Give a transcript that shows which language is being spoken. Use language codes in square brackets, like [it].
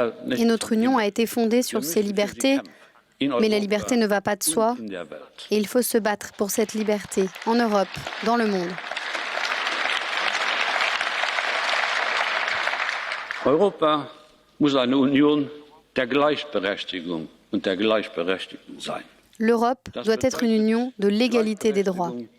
[fr] Et notre union a été fondée sur ces libertés, mais la liberté ne va pas de soi, et il faut se battre pour cette liberté en Europe, dans le monde. [de] Europa muss eine Union der Gleichberechtigung und der Gleichberechtigten sein. [fr] L'Europe doit être une union de l'égalité des droits.